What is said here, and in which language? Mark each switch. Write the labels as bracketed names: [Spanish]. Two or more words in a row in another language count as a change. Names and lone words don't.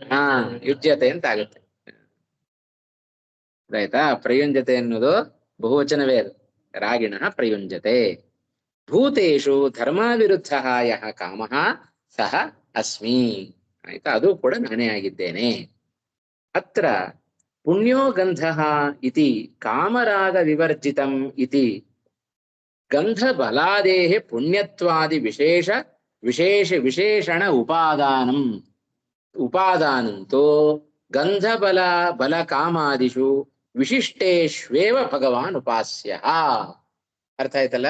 [Kannada] ಯುಜ್ಯತೆ ಅಂತ ಆಗುತ್ತೆ, ಆಯ್ತಾ. ಪ್ರಯುಂಜತೆ ಅನ್ನೋದು ಬಹುವಚನವೇ ಅದು. [Sanskrit] ರಾಗಿಣಃ ಪ್ರಯುಂಜತೆ ಭೂತೇಷು ಧರ್ಮಾವಿರುದ್ಧ ಯಹ ಕಾಮಃ ಸಹ ಅಸ್ಮಿ, [Kannada] ಆಯ್ತಾ, ಅದು ಕೂಡ ನಾನೇ ಆಗಿದ್ದೇನೆ. [Sanskrit] ಅತ್ರ ಪುಣ್ಯೋ ಗಂಧಃ ಇತಿ ಕಾಮರಾಗ ವಿವರ್ಜಿತಂ ಇತಿ ಗಂಧ ಬಲಾದೇಹ ಪುಣ್ಯತ್ವಾದಿ ವಿಶೇಷಣ ಉಪಾದಾನಂತೋ ಗಂಧ ಬಲ ಕಾಮಾದಿಷು ವಿಶಿಷ್ಟೇಶ್ವೇವ ಭಗವಾನ್ ಉಪಾಸ್ಯ. [Kannada] ಅರ್ಥ ಆಯ್ತಲ್ಲ?